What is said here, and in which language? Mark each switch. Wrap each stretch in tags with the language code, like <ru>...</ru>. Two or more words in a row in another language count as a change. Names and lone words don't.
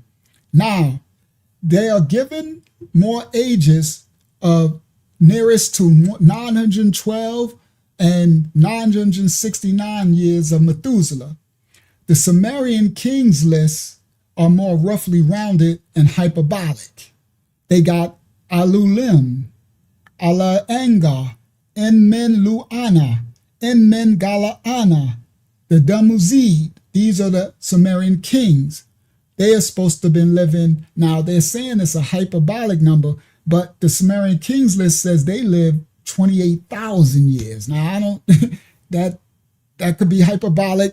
<en>Now, they are given more ages of nearest to 912 and 969 years of Methuselah. The Sumerian kings lists are more roughly rounded and hyperbolic. They got Alulim, Ala-Anga, En-Men-Luana, En-Men-Gala-Ana, the Dumuzid. These are the Sumerian kings. They are supposed to have been living, now they're saying it's a hyperbolic number, but the Sumerian kings list says they lived 28,000 years. Now, I don't, that could be hyperbolic.</en>